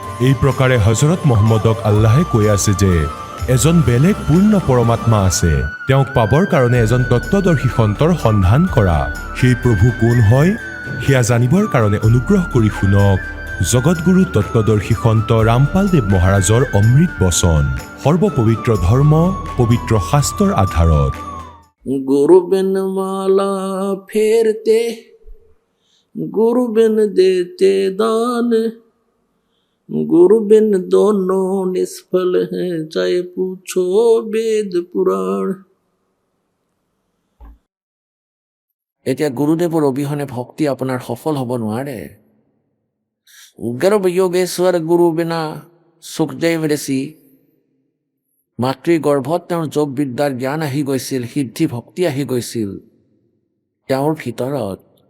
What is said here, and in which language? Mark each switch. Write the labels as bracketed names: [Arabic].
[Assamese] এই প্ৰকাৰে হজৰত মহম্মদক আল্লাহে কৈ আছে যে এজন বেলেগ পূৰ্ণ পৰমাত্মা আছে, তেওঁক পাবৰ কাৰণে এজন তত্ত্বদৰ্শী সন্তৰ সন্ধান কৰা। সেই প্ৰভু কোন হয় সেয়া জানিবৰ কাৰণে অনুগ্ৰহ কৰি শুনক জগতগুৰু তত্ত্বদৰ্শী সন্ত ৰামপাল দেৱ মহাৰাজৰ অমৃত বচন, সৰ্বপবিত্ৰ ধৰ্ম পবিত্ৰ শাস্ত্ৰৰ আধাৰত। [Hindi] गुरु बिन माला फेरते, गुरु बिन देते दान, गुरु बिन दोनों निष्फल हैं, चाहे पूछो वेद पुराण। [Assamese] এতিয়া গুৰুদেৱৰ অবিহনে ভক্তি আপোনাৰ সফল হ'ব নোৱাৰে। গৰ্ভ যোগেশ্বৰ গুৰু বিনা সুখদেৱ ঋষি, মাতৃ গৰ্ভত তেওঁৰ যোগ বিদ্যাৰ জ্ঞান আহি গৈছিল, সিদ্ধি ভক্তি আহি গৈছিল তেওঁৰ ভিতৰত।